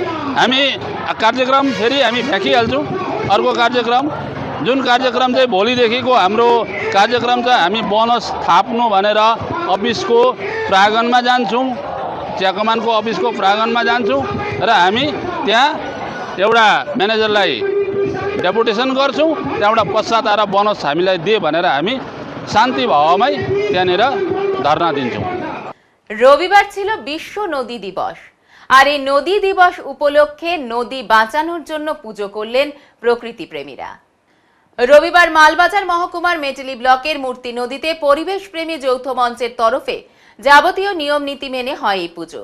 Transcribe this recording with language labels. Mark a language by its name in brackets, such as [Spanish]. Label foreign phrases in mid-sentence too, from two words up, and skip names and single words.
[Nepali] हामी कार्यक्रम फेरि हामी फ्याँकिहाल्छौँ। अर्को कार्यक्रम जुन कार्यक्रम चाहिँ भोलिदेखिको हाम्रो कार्यक्रम चाहिँ हामी बोनस थाप्नु भनेर अफिसको प्राङ्गणमा जान्छौँ, चिया कमानको अफिसको प्राङ्गणमा जान्छौँ र हामी त्यहाँ एउटा म्यानेजरलाई डेपुटेसन गर्छौँ। त्यहाँबाट पश्चात आएर बोनस हामीलाई दे भनेर हामी शान्ति भावमै त्यहाँनिर धर्ना दिन्छौँ। [Bangla] রবিবার ছিল বিশ্ব নদী দিবস, আর এই নদী দিবস উপলক্ষে নদী বাঁচানোর জন্য পুজো করলেন প্রকৃতি প্রেমীরা। রবিবার মালবাজার মহকুমার মেটেলি ব্লকের মূর্তি নদীতে পরিবেশ প্রেমী যৌথ মঞ্চের তরফে যাবতীয় নিয়ম নীতি মেনে হয় এই পুজো।